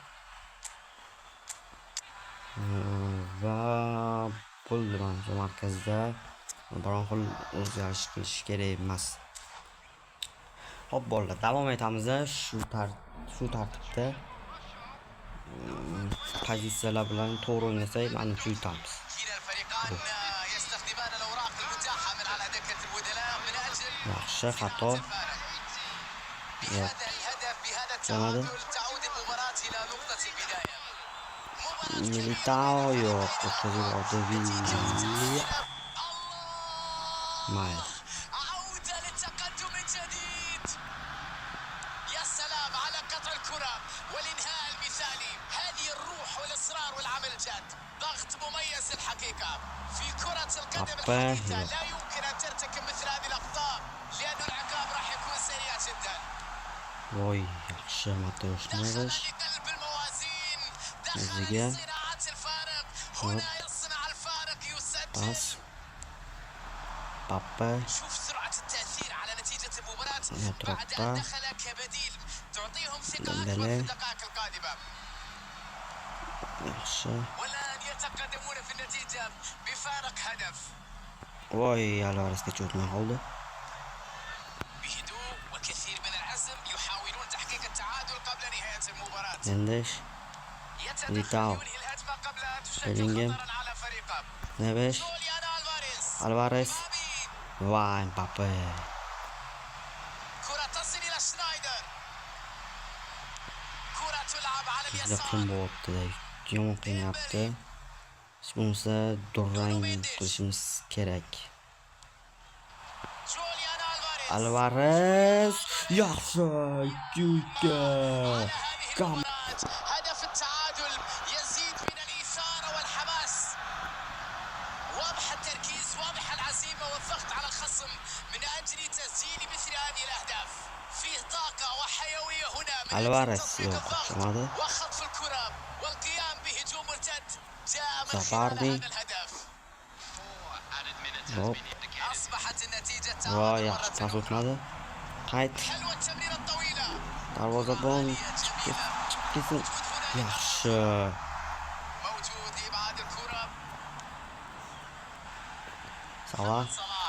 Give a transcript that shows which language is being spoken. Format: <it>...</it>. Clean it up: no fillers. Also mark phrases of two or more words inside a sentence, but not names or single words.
<uz>Va bo'ldi menimcha markazda biron xil o'zgarish qilish kerak emas. Hop, bolalar, davom etamiz. Shu tartibda pozitsiyalar bilan to'g'ri o'ynasak, menimcha yutamiz.</uz> <ar>كلا الفريقان يستخدمان الأوراق المتاحة من على دكة البدلاء من أجل</ar> <uz>Yaxshi, xato.</uz> <ar>بهذا الهدف بهذا التعادل تعود المباراة إلى نقطة البداية.</ar> <uz>Militao yo'q, o'tkazib</uz> <ar>الله</ar> <uz>mayli.</uz> <ar>عودة للتقدم من جديد. يا سلام على قطع الكرة والإنهاء المثالي. هذه الروح والإصرار والعمل الجاد. ضغط مميز الحقيقة في كرة القدم الحديثة. لا يمكن أن ترتكب مثل هذه الأخطاء لأن العقاب راح يكون سريع جدا.</ar> <uz>Voy, yaxshi Mateus</uz> <ar>دخل Neves. لقلب الموازين. دخل</ar> <uz>O'ziga</uz> <ar>لصناعة الفارق. هنا يصنع الفارق يسجل.</ar> <uz>pas. Mbappe.</uz> <ar>شوف سرعة التأثير على نتيجة المباراة Drogba. بعد أن دخل كبديل تعطيهم ثقة أكبر Dembele. في الدقائق القادمة.</ar> <uz>Yaxshi.</uz> <ar>والآن يتقدمون في النتيجة بفارق هدف.</ar> <uz>Voy, Alvarezga cho'tmay qoldi.</uz> <ar>بهدوء وكثير من العزم يحاولون تحقيق التعادل قبل نهاية المباراة. Mendes, يتدخل Militao. ينهي الهجمة قبل أن تشكل Bellingham. خطرا على فريقه. Neves, جوليان ألفاريز. Alvarez. مبابي.</ar> <uz>Va Mbappe.</uz> <ar>كرة تصل إلى شنايدر. كرة تلعب على</ar> <uz>Juda</uz> <ar>اليسار.</ar> <uz>qiyin bo'lyapti. Yomon qiynayapti. Hech bo'lmasa durang qilishimiz kerak.</uz> <ar>جوليان ألفاريز.</ar> <uz>Alvarez, yaxshi, ikki.</uz> <ar>على هذه المباراة هدف التعادل يزيد من الإثارة والحماس. واضح التركيز، واضح العزيمة والضغط على الخصم من أجل تسجيل مثل هذه الأهداف. فيه طاقة وحيوية هنا من أجل Alvarez تطبيق</ar> <uz>yo'q,</uz> <ar>الضغط</ar> <uz>chiqmadi.</uz> <ar>وخطف الكرة والقيام بهجوم مرتد جاء من خلال</ar> <uz>Zabardi.</uz> <ar>هذا الهدف.</ar> <uz>Hop,</uz> <ar>أصبحت النتيجة</ar> <uz>va</uz> <ar>تعادل</ar> <uz>yaxshi pas</uz> <ar>مرة أخرى.</ar> <uz>o'tmadi. Qayt,</uz> <ar>حلوة التمريرة الطويلة.</ar> <uz>darvozabon chiqib ketsin. Yaxshi.</uz> <ar>موجود لإبعاد الكرة. Salah, صلاح</ar>